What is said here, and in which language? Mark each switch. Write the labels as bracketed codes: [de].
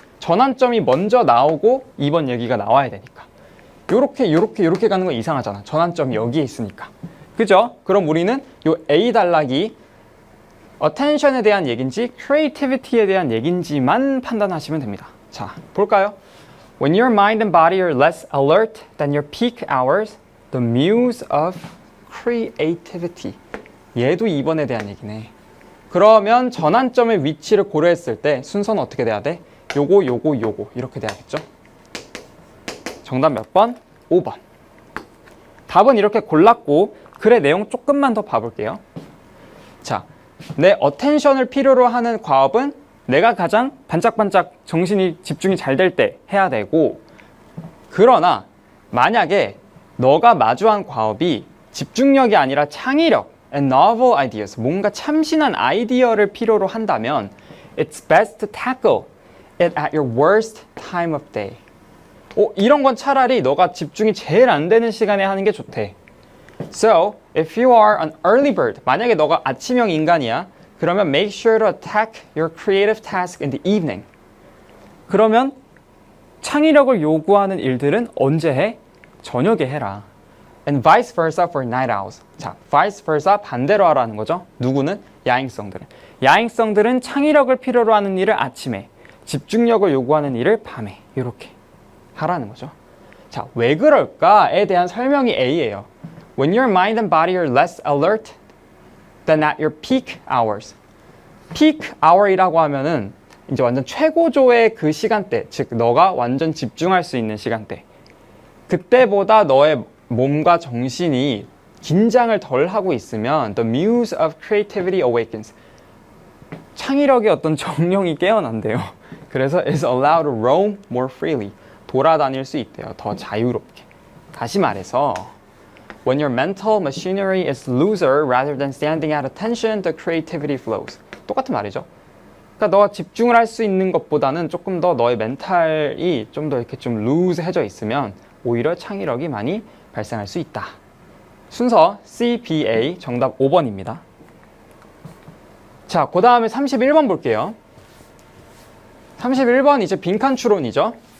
[ko] 전환점이 먼저 나오고 2번 얘기가 나와야 되니까. 요렇게 가는 건 이상하잖아. 전환점이 여기에 있으니까. 그죠? 그럼 우리는 요 A 단락이 attention에 대한 얘기인지 creativity에 대한 얘기인지만 판단하시면 됩니다. 자, 볼까요? [en] When your mind and body are less alert than your peak hours, the muse of creativity. [ko] 얘도 2번에 대한 얘기네. 그러면 전환점의 위치를 고려했을 때 순서는 어떻게 돼야 돼? 요거 이렇게 돼야겠죠? 정답 몇 번? 5번. 답은 이렇게 골랐고 글의 내용 조금만 더 봐볼게요. 자, 내 어텐션을 필요로 하는 과업은 내가 가장 반짝반짝 정신이 집중이 잘 될 때 해야 되고, 그러나 만약에 너가 마주한 과업이 집중력이 아니라 창의력 [en] and novel ideas, [ko] 뭔가 참신한 아이디어를 필요로 한다면 [en] it's best to tackle it at your worst time of day. [ko] 이런 건 차라리 너가 집중이 제일 안 되는 시간에 하는 게 좋대. [en] So, if you are an early bird, [ko] 만약에 너가 아침형 인간이야, 그러면 [en] make sure to attack your creative task in the evening. [ko] 그러면 창의력을 요구하는 일들은 언제 해? 저녁에 해라. [en] And vice versa for night owls. [ko] 자, vice versa 반대로 하라는 거죠. 누구는? 야행성들은. 야행성들은 창의력을 필요로 하는 일을 아침에, 집중력을 요구하는 일을 밤에 이렇게 하라는 거죠. 자, 왜 그럴까에 대한 설명이 A예요. [en] When your mind and body are less alert than at your peak hours. peak hour [ko] 이라고 하면은 이제 완전 최고조의 그 시간대, 즉 너가 완전 집중할 수 있는 시간대, 그때보다 너의 몸과 정신이 긴장을 덜 하고 있으면 [en] the muse of creativity awakens. [ko] 창의력의 어떤 정령이 깨어난대요. 그래서 [en] is allowed to roam more freely. [ko] 돌아다닐 수 있대요. 더 자유롭게. 다시 말해서 [en] when your mental machinery is looser rather than standing at attention, the creativity flows. [ko] 똑같은 말이죠. 그러니까 너가 집중을 할 수 있는 것보다는 조금 더 너의 멘탈이 좀 더 이렇게 좀 루즈해져 있으면 오히려 창의력이 많이 발생할 수 있다. 순서 CBA 정답 5번입니다. 자, 그 다음에 31번 볼게요. 31번 이제 빈칸 추론이죠.